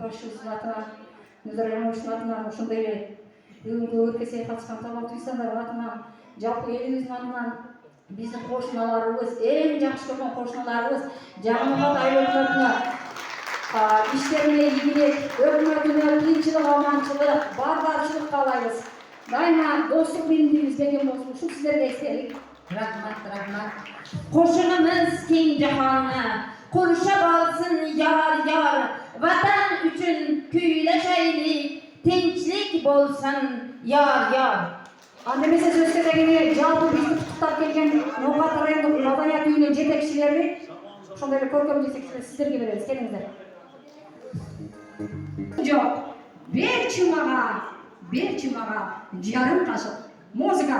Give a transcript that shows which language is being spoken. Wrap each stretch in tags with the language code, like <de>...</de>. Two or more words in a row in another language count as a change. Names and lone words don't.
<ky>башчыбыздын атынан, Музар Аймановичтин атынан, ошондой эле бүгүнкү өркесeye катышкан талантты инсандардын атынан, жалпы элибиздин атынан биздин кошуналарыбыз, эң жакшы көргөн кошуналарыбыз Жаңылкат айыл өкмөтүнө иштерине ийгилик, өкмөтүнө кыйынчылык, аманчылык, бардачылык каалайбыз. Дайыма достук биримдигибиз берген болсун. Ушул сиздерге эстелик.</ky> <uz>Rahmat, rahmat. Qo'shinimiz keng jahonni qurshab olsin yar. Vatan uchun kuylashaylik, tinchlik bo'lsin yar.</uz> <ky>Андемесе сөз кезегине жалпы бизди куттуктап келген Ноокат райондук маданият үйүнүн жетекчилери, ошондой эле көркөм жетекчилер сиздерге беребиз. Келиңиздер. Жок. Берчи мага жарым кашык музыка.</ky>